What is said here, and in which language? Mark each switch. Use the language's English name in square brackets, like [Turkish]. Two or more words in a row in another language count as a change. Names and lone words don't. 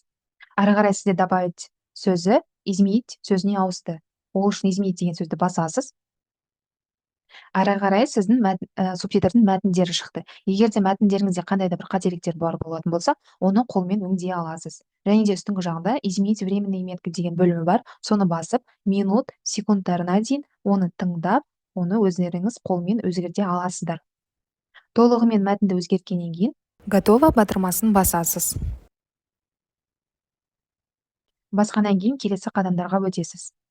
[Kazakh] Ары қарай сізде добавить сөзі изменить сөзіне ауысты. Ол үшін изменить деген сөзді басасыз. Ары қарай сіздің субтитрдің мәтіндері шықты. Егер де мәтіндеріңізде қандай да бір қателіктер бар болатын болса, оны қолмен өңдей аласыз. Және де үстіңгі жағында [Russian] изменить временные метки [Kazakh] деген бөлімі бар. Соны басып, минут, секундтарына дейін оны тыңдап, оны өздеріңіз қолмен өзгерте аласыздар. Толығымен мәтінді өзгерткеннен кейін готово батырмасын басасыз. Басқаннан кейін келесі қадамдарға өтесіз.